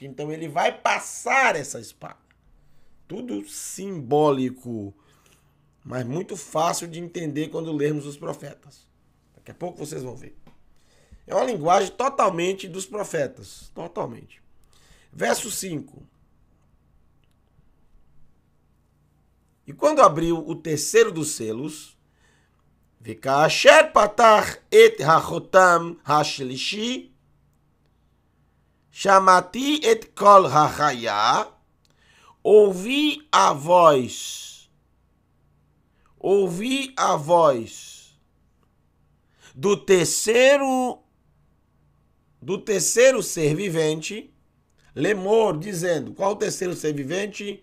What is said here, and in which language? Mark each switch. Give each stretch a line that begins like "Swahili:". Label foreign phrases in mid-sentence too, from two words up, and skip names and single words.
Portuguese: Então, ele vai passar essa espada. Tudo simbólico, mas muito fácil de entender quando lermos os profetas. Daqui a pouco vocês vão ver. É uma linguagem totalmente dos profetas. Totalmente. Verso 5. E quando abriu o terceiro dos selos,
Hebrew: וכאשר פתח את החותם השלישי, שמעתי את קול החיה,
Portuguese: ouvi a voz do terceiro ser vivente, Lemor, dizendo, qual o terceiro ser vivente?